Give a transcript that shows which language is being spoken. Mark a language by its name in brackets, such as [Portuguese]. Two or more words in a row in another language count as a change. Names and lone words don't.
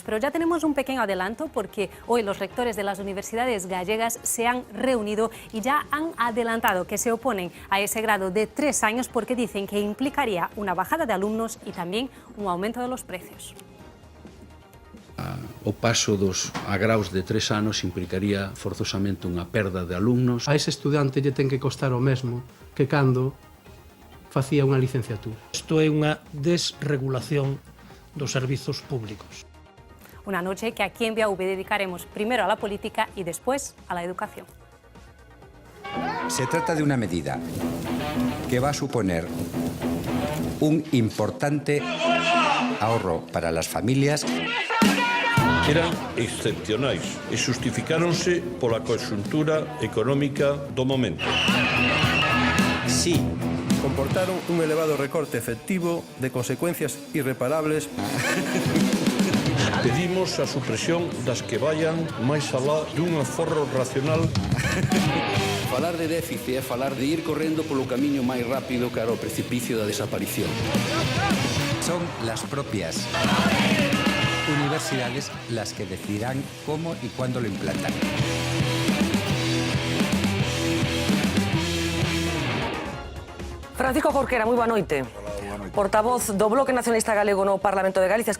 [Spanish] Pero ya tenemos un pequeño adelanto porque hoy los rectores de las universidades gallegas se han reunido y ya han adelantado que se oponen a ese grado de 3 años porque dicen que implicaría una bajada de alumnos y también un aumento de los precios. [Galician] O paso a graus de 3 anos implicaría forzosamente unha perda de alumnos. A ese estudante lle ten que costar o mesmo que cando facía unha licenciatura. Isto é unha desregulación dos servizos públicos. [Spanish] Una noche que aquí en Vía V dedicaremos primero a la política y después a la educación. Se trata de una medida que va a suponer un importante ahorro para las familias. [Galician] Eran excepcionais e xustificáronse pola conxuntura económica do momento. Sí, comportaron un elevado recorte efectivo de consecuencias irreparables. Pedimos a supresión das que vayan máis alá dun aforro racional. Falar de déficit é falar de ir correndo polo camiño máis rápido cara ao precipicio da desaparición. [Spanish] Son las propias universidades las que decidirán cómo y cuándo lo implantan. [Galician] Francisco Jorquera, moi boa noite. Portavoz do Bloque Nacionalista Galego no Parlamento de Galicia.